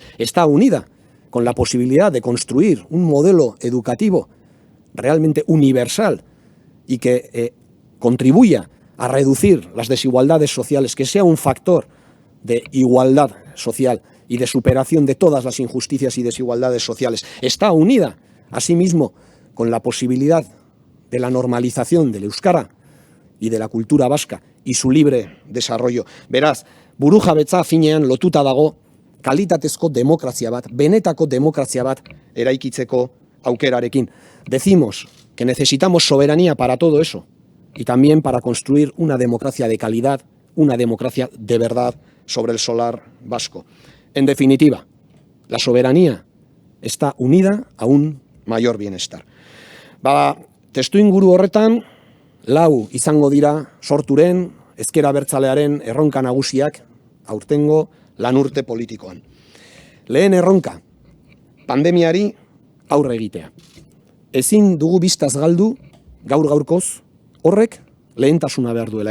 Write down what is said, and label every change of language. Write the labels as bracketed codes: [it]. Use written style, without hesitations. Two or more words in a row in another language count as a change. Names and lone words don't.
[es] Está unida con la posibilidad de construir un modelo educativo realmente universal y que contribuya a reducir las desigualdades sociales, que sea un factor de igualdad social y de superación de todas las injusticias y desigualdades sociales. Está unida, asimismo, con la posibilidad de la normalización del euskara y de la cultura vasca y su libre desarrollo. [eu] Beraz, burujabetza finean lotuta dago kalitatezko demokrazia bat, benetako demokrazia bat eraikitzeko aukerarekin. [es] Decimos que necesitamos soberanía para todo eso y también para construir una democracia de calidad, una democracia de verdad sobre el solar vasco. En definitiva, la soberanía está unida a un mayor bienestar. [eu] Testuinguru horretan, lau izango dira sorturen, ezker abertzalearen erronka nagusiak aurtengo lanurte politikoan. Lehen erronka, pandemiari aurre egitea. Ezin dugu bistaz galdu, gaur-gaurkoz, horrek lehentasuna behar duela.